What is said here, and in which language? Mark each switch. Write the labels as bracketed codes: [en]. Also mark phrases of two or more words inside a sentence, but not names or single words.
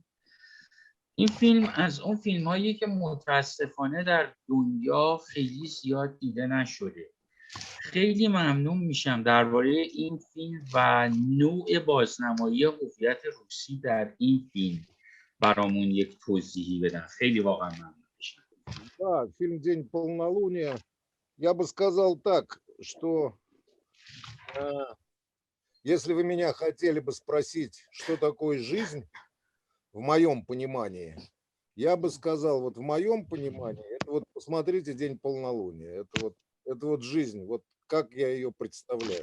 [fa] این فیلم از اون فیلم‌هایی که متاسفانه در دنیا خیلی زیاد دیده نشده. خیلی ممنون میشم درباره این فیلم و نوع بازنمایی هویت روسی در این فیلم برامون یک توضیحی بدن. خیلی واقعا ممنون میشم. [ru] Да, фильм «День полнолуния». Я бы сказал так, что если вы меня хотели бы спросить, что такое жизнь, в моем понимании, я бы сказал, вот в моем понимании, это вот посмотрите «День полнолуния», это вот жизнь, вот как я ее представляю.